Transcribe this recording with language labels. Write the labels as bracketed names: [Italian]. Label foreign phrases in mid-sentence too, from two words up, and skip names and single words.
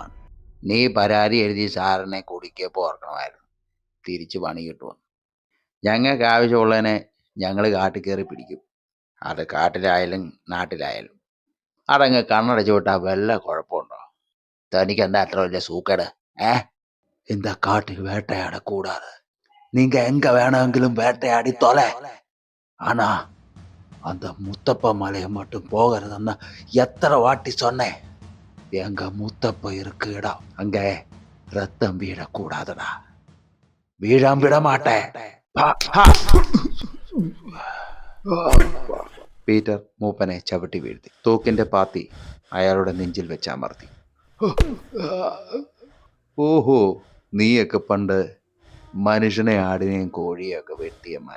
[Malayalam] നീ പരാതി എഴുതി സാറിനെ കുടിക്കപ്പോൾ ഓർക്കണമായിരുന്നു. തിരിച്ച് പണി കിട്ടുമെന്ന്. ഞങ്ങൾക്ക് ആവശ്യമുള്ളതിനെ ഞങ്ങൾ കാട്ടിൽ കയറി പിടിക്കും. അത് കാട്ടിലായാലും നാട്ടിലായാലും. അതങ്ങ് കണ്ണടച്ചു വിട്ടാൽ വല്ല കുഴപ്പമുണ്ടോ? തനിക്ക് എന്താ അത്ര വലിയ സൂക്കേട്? [Tamil] இந்த காட்டில் வேட்டையாடக்கூடாது. நீங்க எங்க வேണമെങ്കിലും வேட்டையாடி தொலை. ஆனா அந்த முத்தப்ப மலையை மட்டும் போகிறதுன்னா எத்தனை வாட்டி சொன்னேன். எங்க முத்தப்ப இருக்கு இடம். அங்க ரத்தம் வீழக்கூடாதுடா. வீழாம விட மாட்டேன். [Malayalam] പീറ്റർ മൂപ്പനെ ചവിട്ടി വീഴ്ത്തി. തോക്കിന്റെ പാത്തി അയാളുടെ നെഞ്ചിൽ വെച്ച് അമർത്തി. ഓഹോ, നീയൊക്കെ പണ്ട് മനുഷ്യനെ ആടിനെയും കോഴിയൊക്കെ വെട്ടിയ മല.